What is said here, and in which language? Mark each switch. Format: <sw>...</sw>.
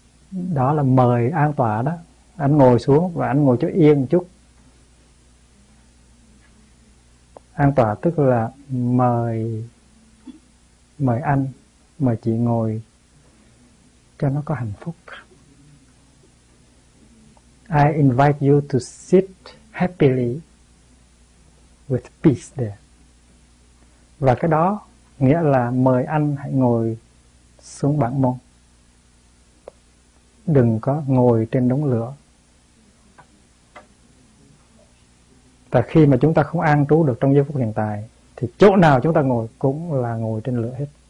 <vi>Đó là mời an tọa đó. Anh ngồi xuống và anh ngồi chỗ yên một chút. An tọa tức là mời, mời anh, mời chị ngồi cho nó có hạnh phúc.</vi> <en>I invite you to sit happily with peace there.</en> <vi>Và cái đó nghĩa là mời anh hãy ngồi xuống bản môn. Đừng có ngồi trên đống lửa. Và khi mà chúng ta không an trú được trong giây phút hiện tại thì chỗ nào chúng ta ngồi cũng là ngồi trên lửa hết.</vi>